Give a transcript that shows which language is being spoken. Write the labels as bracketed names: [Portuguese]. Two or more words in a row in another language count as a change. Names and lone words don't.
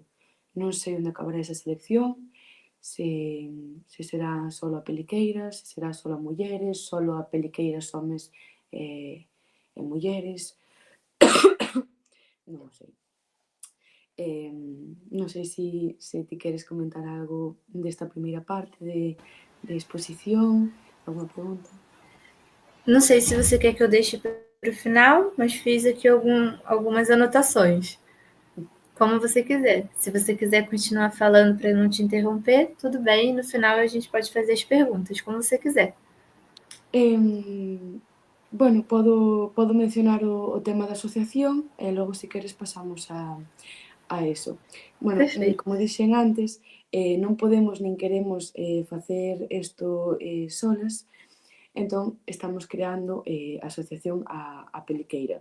[Galician] Non sei onde acabará esa selección, se será só a peliqueiras, se será só a mulleres, só a peliqueiras homes e mulleres. Non o sei. Non sei se ti queres comentar algo desta primeira parte de exposición, alguma pregunta? [Portuguese] Não sei se você quer que eu deixe para o final, mas fiz aqui algumas anotações. Como você quiser. Se você quiser continuar falando para eu não te interromper, tudo bem. No final a gente pode fazer as perguntas, como você quiser. [Galician] Bueno, podo mencionar o tema da asociación e logo, se queres, pasamos a eso. Bueno, [Portuguese] Perfeito. [Galician] como dixen antes, non podemos nin queremos facer isto solas, entón estamos creando a asociación a Peliqueira.